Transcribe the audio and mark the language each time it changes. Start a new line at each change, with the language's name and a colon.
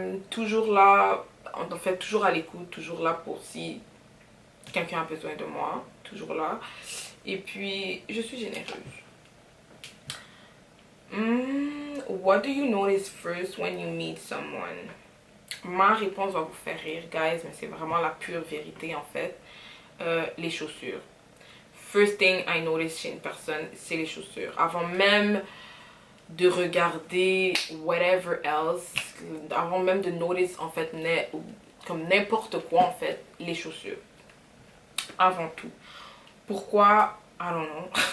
French: Toujours là, en fait toujours à l'écoute, toujours là pour si quelqu'un a besoin de moi, toujours là. Et puis je suis généreuse.
English: What do you notice first when you meet someone?
French: Ma réponse va vous faire rire, guys, mais c'est vraiment la pure vérité en fait. Les chaussures.
English: First thing I notice
French: chez une personne, c'est les chaussures. Avant même de regarder
English: whatever else,
French: avant même de notice en fait comme n'importe quoi en fait, les chaussures. Avant tout. Pourquoi?
English: I don't know.